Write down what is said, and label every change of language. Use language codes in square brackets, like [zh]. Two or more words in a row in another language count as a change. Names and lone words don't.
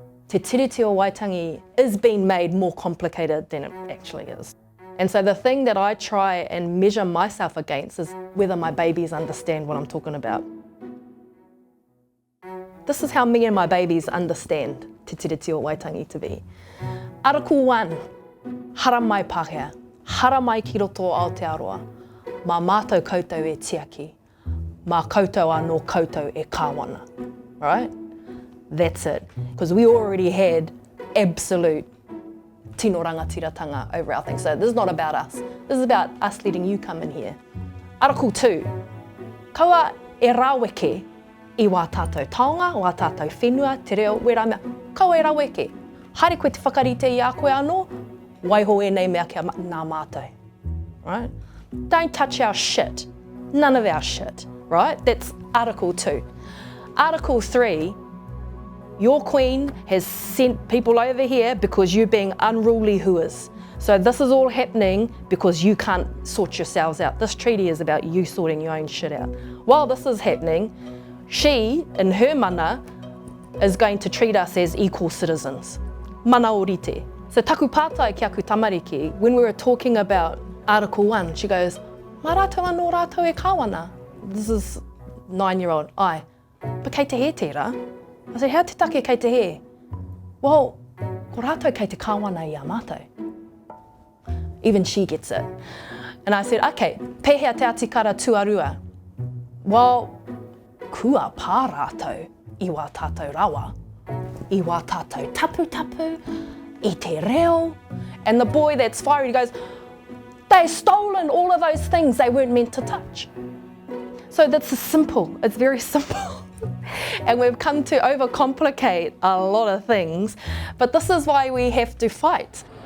[en] Te Tiriti o Waitangi is being made more complicated than it actually is. And so the thing that I try and measure myself against is whether my babies understand what I'm talking about. This is how me and my babies understand Te Tiriti o Waitangi to be. Article 1, [mi] hara mai Pākehā, hara mai ki roto o Aotearoa, mā mātou koutou e tiaki, mā koutou anō koutou e kāwana, [en] right? That's it, because we already had absolute [mi] tino rangatiratanga [en] over our thing. So this is not about us, this is about us letting you come in here. Article 2, [mi] kaua e raweke I wā tātou taonga, wā tātou whenua, te reo, wera mea, kaua e raweke. Haere koe te whakarite I a koe anō, waiho e nei mea kia nā mātou, [en] right? Don't touch our shit, none of our shit, right? That's Article 2. Article 3, your queen has sent people over here because you're being unruly huas. So this is all happening because you can't sort yourselves out. This treaty is about you sorting your own shit out. While this is happening, she, in her mana, is going to treat us as equal citizens. [mi] Mana orite. So taku pātai ki aku tamariki, [en] when we were talking about Article 1, she goes, [mi] mā rātou anō rātou e kāwana. [en] This is 9-year-old, ai. But [mi] kei te he tērā? [en] I said, how [mi] te take kei te he? Well, ko rātou kei te kāwana I a mātou. [en] Even she gets it. And I said, [mi] okay, pēhea te atikara tuarua. Well, kua pā rātou I wā tātou rawa, I wā tātou tapu tapu, I te reo. [en] And the boy that's fiery goes, they've stolen all of those things they weren't meant to touch. So that's simple, it's very simple. And we've come to overcomplicate a lot of things, but this is why we have to fight.